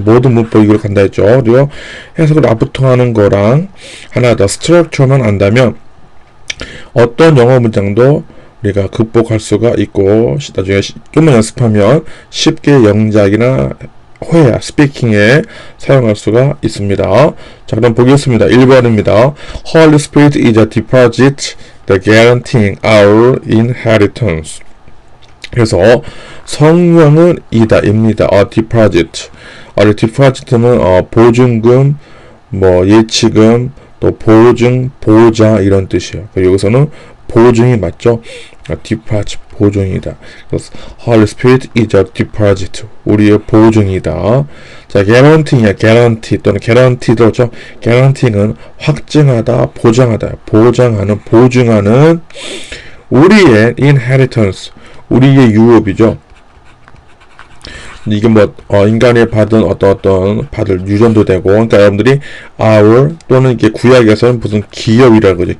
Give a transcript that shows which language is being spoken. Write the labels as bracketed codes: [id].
[ko] 모든 문법 이걸 간다 했죠. 그리고 해석을 앞부터 하는 거랑 하나 더 structure만 안다면 어떤 영어 문장도 우리가 극복할 수가 있고, 나중에 좀만 연습하면 쉽게 영작이나 회화, 스피킹에 사용할 수가 있습니다. 자, 그럼 보겠습니다. 1번입니다. [en] Holy Spirit is a deposit, the guaranteeing our inheritance. [ko] 그래서 성령은 이다입니다. [en] deposit. [ko] deposit는 보증금, 예치금, 또 보증, 보자 이런 뜻이에요. 여기서는 보증이 맞죠? deposit, 보증이다. [en] 그래서 Holy Spirit is a deposit. [ko] 우리의 보증이다. 자, guarantee야, guarantee 또는 guarantee도죠. guarantee는 확증하다, 보장하다, 보증하는 우리의 inheritance, 우리의 유업이죠. 이게 인간이 받은 어떤 받을 유전도 되고, 그러니까 여러분들이 our 또는 이게 구약에서는 무슨 기업이라고 그러죠.